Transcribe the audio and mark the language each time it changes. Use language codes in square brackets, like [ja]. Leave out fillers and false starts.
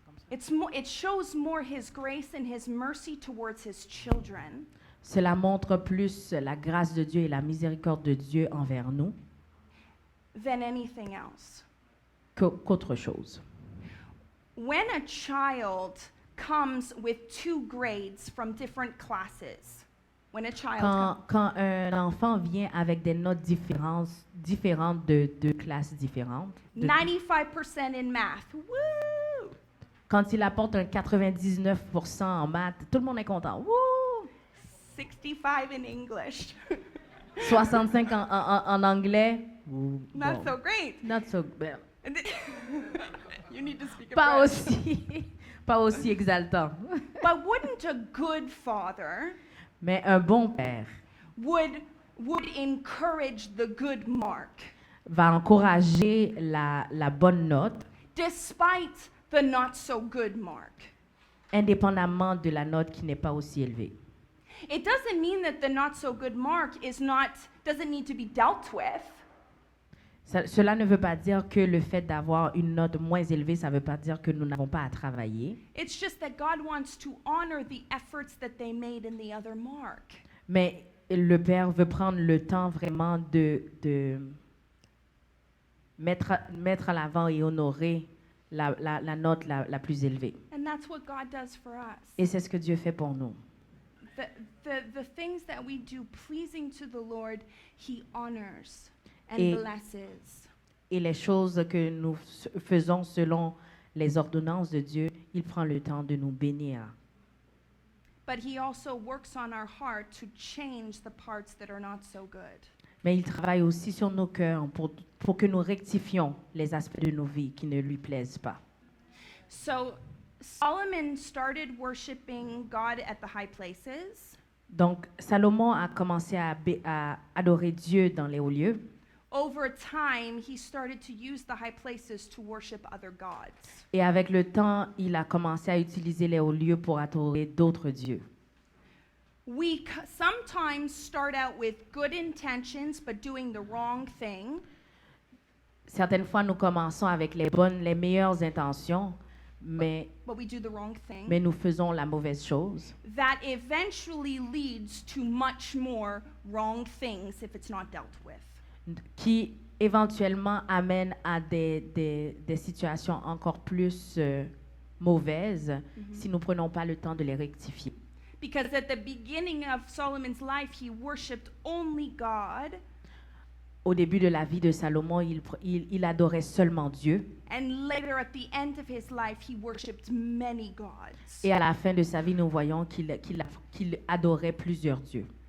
[en] It shows more his grace and his mercy towards his children [fr] Cela montre plus la grâce de Dieu et la miséricorde de Dieu envers nous [en] than anything else. [fr] qu'autre chose. [en] When a child comes with 2 grades from different classes, when a child [fr] Quand un enfant vient avec des notes différentes de classes différentes, [en] 95% in math, woo! [fr] quand il apporte un 99% en maths, tout le monde est content. Wouh! [en] 65 in English. [fr] 65 en anglais. Ouh, [en] Not [fr] bon. [en] so great. Not so bad. And then- you need to speak a [fr] Pas [en] French. [fr] pas aussi exaltant. [en] But wouldn't a good father [fr] Mais un bon père [en] would encourage the good mark [fr] va encourager la bonne note, [en] despite the not so good mark? [fr] indépendamment de la note qui n'est pas aussi élevée. [en] It doesn't mean that the not so good mark doesn't need to be dealt with. [fr] Cela ne veut pas dire que le fait d'avoir une note moins élevée, ça ne veut pas dire que nous n'avons pas à travailler. [en] It's just that God wants to honor the efforts that they made in the other mark. [fr] Mais le Père veut prendre le temps vraiment de mettre à l'avant et honorer la note la plus élevée. [en] And that's what God does for us. [fr] Et c'est ce que Dieu fait pour nous. [en] The things that we do pleasing to the Lord, He honors and [fr] Et- [en] blesses. [fr] Et les choses que nous faisons selon les ordonnances de Dieu, il prend le temps de nous bénir. [en] But He also works on our heart to change the parts that are not so good. [fr] Mais il travaille aussi sur nos cœurs pour que nous rectifions les aspects de nos vies qui ne lui plaisent pas. [en] So Solomon started worshiping God at the high places. [fr] Donc, Salomon a commencé à adorer Dieu dans les hauts lieux. [en] Over time, he started to use the high places to worship other gods. [fr] Et avec le temps, il a commencé à utiliser les hauts lieux pour adorer d'autres dieux. [en] We sometimes start out with good intentions but doing the wrong thing. [fr] Certaines fois, nous commençons avec les meilleures intentions, mais [en] But we do the wrong thing. [fr] nous faisons la mauvaise chose. [en] That eventually leads to much more wrong things if it's not dealt with. [fr] Qui éventuellement amène à des situations encore plus mauvaises si nous ne prenons pas le temps de les rectifier. [en] Because at the beginning of Solomon's life, he worshipped only God, [fr] Au début de la vie de Salomon, il adorait seulement Dieu. [en] and later at the end of his life, he worshipped many gods. [fr] Et à la fin de sa vie, nous voyons qu'il adorait plusieurs dieux.